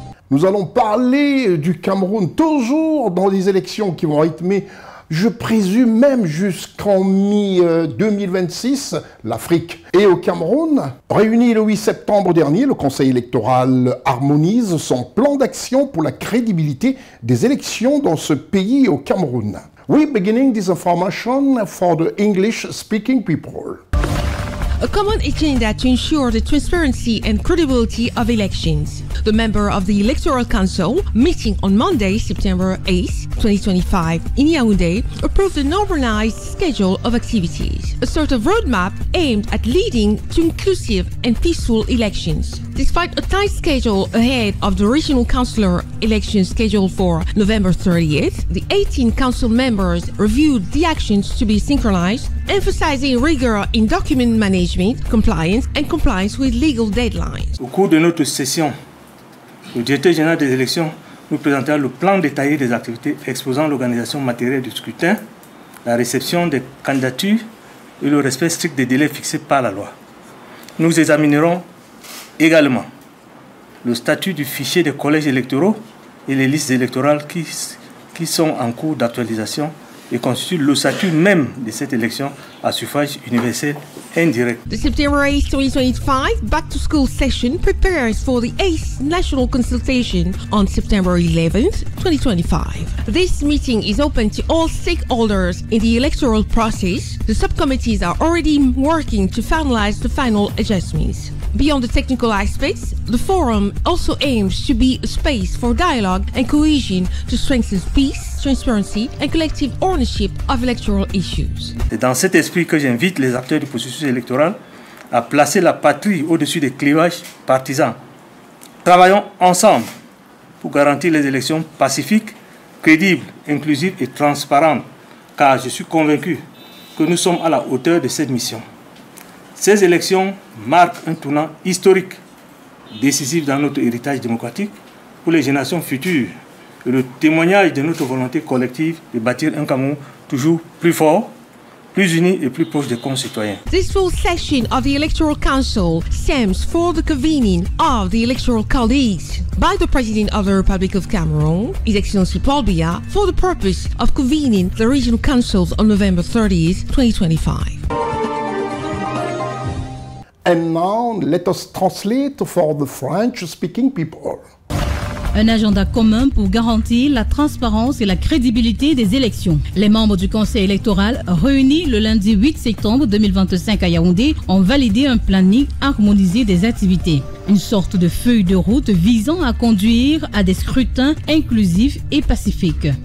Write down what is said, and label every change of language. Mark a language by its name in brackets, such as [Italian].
[French] Nous allons parler du Cameroun, toujours dans les élections qui vont rythmer, je présume même jusqu'en mi-2026, l'Afrique. Et au Cameroun, réuni le 8 septembre dernier, le Conseil électoral harmonise son plan d'action pour la crédibilité des élections dans ce pays au Cameroun. [English] We're beginning this information for the English-speaking people. a common agenda to ensure the transparency and credibility of elections. The member of the Electoral Council, meeting on Monday, September 8, 2025, in Yaoundé, approved an organized schedule of activities, a sort of roadmap aimed at leading to inclusive and peaceful elections. Despite a tight schedule ahead of the regional councillor election scheduled for November 30th, the 18 council members reviewed the actions to be synchronized, emphasizing rigor in document management, compliance with legal deadlines. [French] Au cours de notre session, le directeur général des élections nous présentera le plan détaillé des activités exposant l'organisation matérielle du scrutin, la réception des candidatures et le respect strict des délais fixés par la loi. Nous examinerons également le statut du fichier des collèges électoraux et les listes électorales qui sont en cours d'actualisation et constituent le statut même de cette élection à suffrage universel indirect. [English] The September 8, 2025 back-to-school session prepares for the 8th national consultation on September 11th, 2025. This meeting is open to all stakeholders in the electoral process. The subcommittees are already working to finalize the final adjustments. Beyond the technical aspects, the forum also aims to be a space for dialogue and cohesion to strengthen peace, transparency and collective ownership of electoral issues. [French] C'est dans cet esprit que j'invite les acteurs du processus électoral à placer la patrie au-dessus des clivages partisans. Travaillons ensemble pour garantir les élections pacifiques, crédibles, inclusives et transparentes, car je suis convaincu que nous sommes à la hauteur de cette mission. Ces élections marquent un tournant historique, décisif dans notre héritage démocratique pour les générations futures et le témoignage de notre volonté collective de bâtir un Cameroun toujours plus fort, plus uni et plus proche des concitoyens. [English] This full session of the Electoral Council stems for the convening of the electoral colleagues by the President of the Republic of Cameroon, His Excellency Paul Biya, for the purpose of convening the regional councils on November 30th, 2025. And now let us translate for the French-speaking people. [French] Un agenda commun pour garantir la transparence et la crédibilité des élections. Les membres du Conseil électoral réunis le lundi 8 septembre 2025 à Yaoundé ont validé un planning harmonisé des activités. Une sorte de feuille de route visant à conduire à des scrutins inclusifs et pacifiques.